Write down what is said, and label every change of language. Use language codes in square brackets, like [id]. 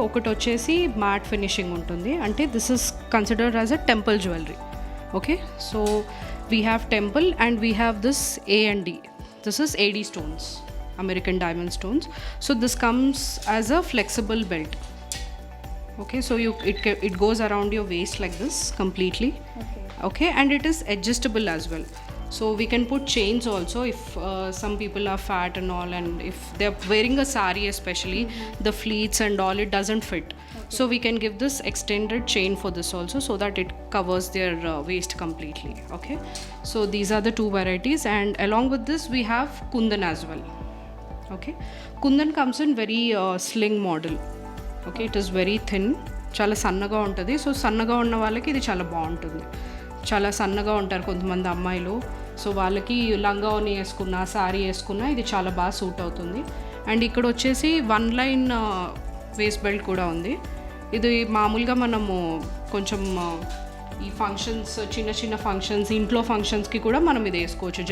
[te] ఒకటి వచ్చేసి [en] matte finishing [te] ఉంటుంది, అంటే [en] This is considered as a temple jewellery. Okay, so we have temple and we have this A&D. This is AD stones, American diamond stones. So this comes as a flexible belt. Okay, so it goes around your waist like this completely. Okay, and it is adjustable as well. So we can put chains also if some people are fat and all, and if they're wearing a sari especially, the pleats and all, it doesn't fit. So we can give this extended chain for this also, so that it covers their waist completely. Okay, so these are the 2 varieties, and along with this we have kundan as well. Okay, kundan comes in very sling model. Okay, it is very thin, [te] చాలా సన్నగా ఉంటుంది. So సన్నగా ఉన్న వాళ్ళకి ఇది చాలా బాగుంటుంది. చాలా సన్నగా ఉంటారు కొంతమంది అమ్మాయిలు, సో వాళ్ళకి లంగా ఓని వేసుకున్నా శారీ వేసుకున్నా ఇది చాలా బాగా సూట్ అవుతుంది. అండ్ ఇక్కడ వచ్చేసి 1 లైన్ వేస్ట్ బెల్ట్ కూడా ఉంది. ఇది మామూలుగా మనము కొంచెం ఈ ఫంక్షన్స్, చిన్న చిన్న ఫంక్షన్స్, ఇంట్లో ఫంక్షన్స్కి కూడా మనం ఇది వేసుకోవచ్చు.